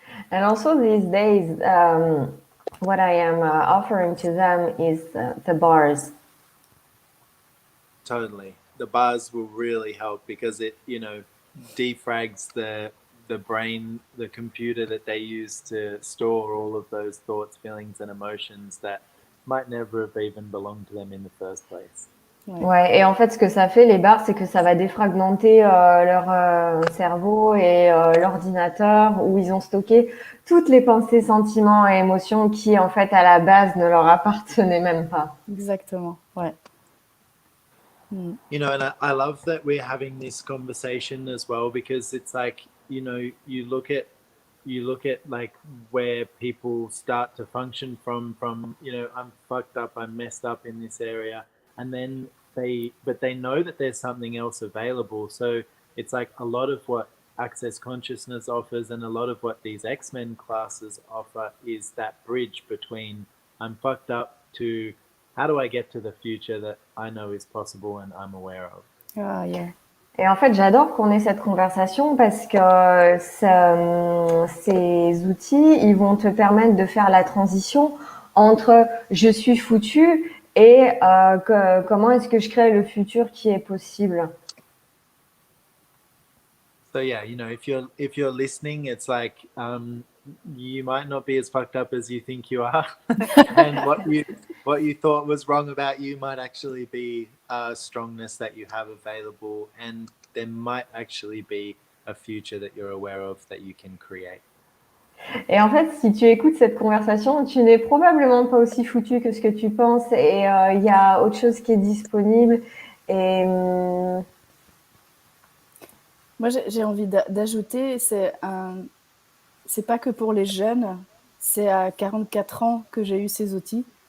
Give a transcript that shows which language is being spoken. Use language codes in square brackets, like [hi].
[en] And also these days, what I am offering to them is the bars. Totally. The bars will really help because it, you know, defrags the brain, the computer that they use to store all of those thoughts, feelings, and emotions that might never have even belonged to them in the first place. [fr] Ouais, et en fait, ce que ça fait, les bars, c'est que ça va défragmenter leur cerveau et l'ordinateur où ils ont stocké toutes les pensées, sentiments et émotions qui, en fait, à la base, ne leur appartenaient même pas. Exactement, ouais. [en] You know, and I love that we're having this conversation as well because it's like, you know, you look at like where people start to function from, you know, I'm fucked up, I'm messed up in this area, and then they know that there's something else available. So it's like a lot of what Access Consciousness offers and a lot of what these X-Men classes offer is that bridge between I'm fucked up to how do I get to the future that I know is possible and I'm aware of. Ah, yeah. [fr] Et en fait, j'adore qu'on ait cette conversation parce que ces outils, ils vont te permettre de faire la transition entre je suis foutu et comment est-ce que je crée le futur qui est possible. [en] So yeah, you know, if you're listening, it's like you might not be as fucked up as you think you are, and what you thought was wrong about you might actually be a strongness that you have available, and there might actually be a future that you're aware of that you can create. [fr] Et en fait, si tu écoutes cette conversation, tu n'es probablement pas aussi foutu que ce que tu penses et il y a autre chose qui est disponible. Et Moi, j'ai envie d'ajouter, c'est pas que pour les jeunes, c'est à 44 ans que j'ai eu ces outils.